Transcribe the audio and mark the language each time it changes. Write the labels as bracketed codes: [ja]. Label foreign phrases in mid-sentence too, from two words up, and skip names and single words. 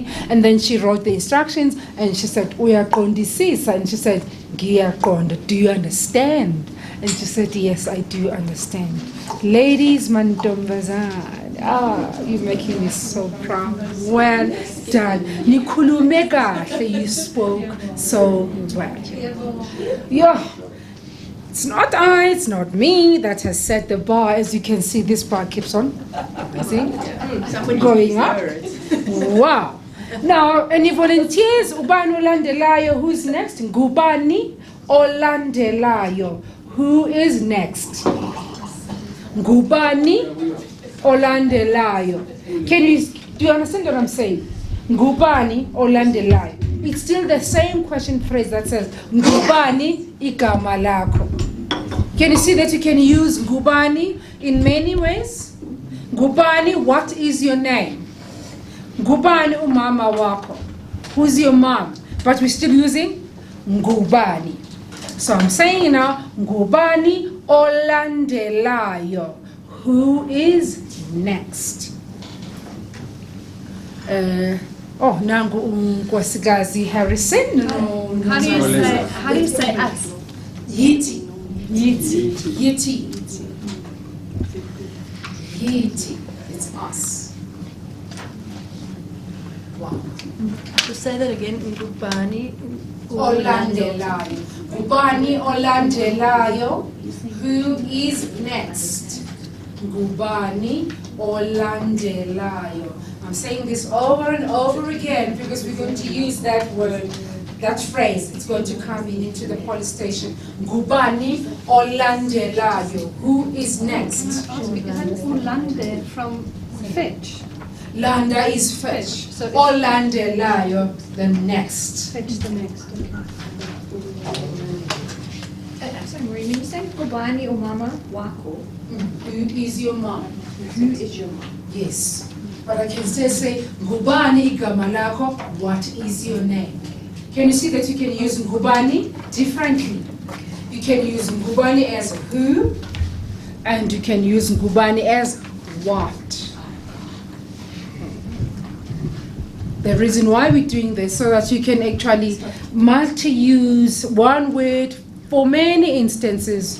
[en] And then she wrote the instructions and she said, Uyaqondisisa. And she said, Ngiyaqonda. Do you understand? And she said, yes, I do understand. Ladies, mantombazane. You're making me so proud. Well done. [zu] Nikhulume kahle, [en] you spoke so well. Yeah. It's not I, it's not me that has set the bar. As you can see, this bar keeps on going up. Wow. Now, any volunteers? [zu] Ubani olandelayo? [en] Who's next? [zu] Ngubani olandelayo? [en] Who is next? [zu] Ngubani olandelayo? [en] Do you understand what I'm saying? [zu] Ngubani olandelayo. [en] It's still the same question phrase that says [zu] ngubani igama lakho. [en] Can you see that you can use ngubani in many ways? Ngubani, what is your name? [zu] Ngubani umama wako. [en] Who's your mom? But we're still using ngubani. So I'm saying now, [zu] ngubani olandelayo. [en] Who is next? [zu] Nangu unkosikazi Harrison. [en] How do you say us? Yiti. It's us. Wow. To say that again, [zu] ngubani Olandelayo. Ngubani olandelayo. [en] Who is next? [zu] Ngubani olandelayo. [en] I'm saying this over and over again because we're going to use that word, that phrase. It's going to come into the police station. [zu] Ngubani olandelayo. [en] Who is next? Ulande from fetch. Landa is fetch. So Olandelayo, the next. Fetch the next. So Maureen, when you say [zu] ngubani umama wako, [en] Who is your mom? who is your mom? Yes. But I can still say, [zu] ngubani igama lakho, [en] what is your name? Can you see that you can use ngubani differently? You can use ngubani as who, and you can use ngubani as what. The reason why we're doing this, so that you can actually multi-use one word for many instances.